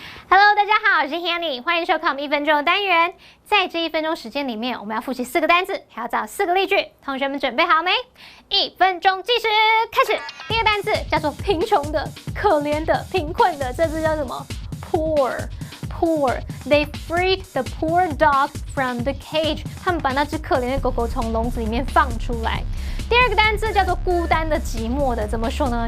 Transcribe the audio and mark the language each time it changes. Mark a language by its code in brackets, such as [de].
[zh] Hello， 大家好，我是 Hanny， 欢迎收看我们1分钟的单元。在这1分钟时间里面，我们要复习4个单字，还要找4个例句。同学们准备好没？1分钟计时开始。第一个单字叫做贫穷的、可怜的、贫困的，这字叫什么 ？Poor。 [en] They freed the poor dog from the cage。 [zh] 他们把那只可怜的狗狗从笼子里面放出来。第二个单字叫做孤单的、寂寞的，怎么说呢？